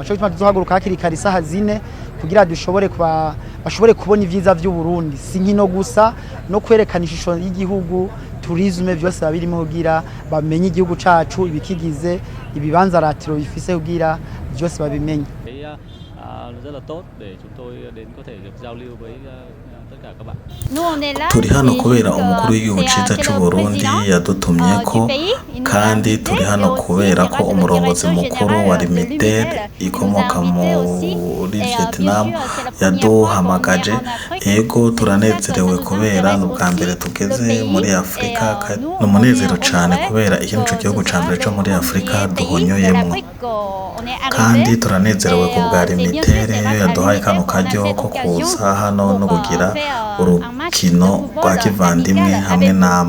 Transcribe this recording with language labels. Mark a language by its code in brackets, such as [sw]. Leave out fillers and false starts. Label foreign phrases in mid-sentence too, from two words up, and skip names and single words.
[rn] Cyo gituma tuzohaguruka hakiri kare isaha 4 kugira dushobore bashobore kubona ivyiza vy'u Burundi. Si nkino gusa no kwerekana ishusho y'igihugu, tourisme byose babirimo kugira bamenye igihugu cacu ibikigize, ibibanza ratiro bifise kugira byose babimenye. [vi] Rất là tốt để chúng tôi đến có thể được giao lưu với tất cả các bạn. [rn] Turi hano kubera umukuru w'igihugu ciza c'u Burundi yadutumyeko, kandi turi hano kubera ko umurongozi mukuru wa Limitel ikomoka muri Vietnam yaduhamagaje. Ego turanezerewe kubera n'ubwa mbere tugeze muri Afrika, n'umunezero cane kubera iki nico gihugu ca mbere co muri Afrika duhonyoyemwo, kandi turanezerewe ku bwa Limitel yaduhaye kano karyo ko kuza hano no kugira urukino rwa kivandimwe hamwe namwe.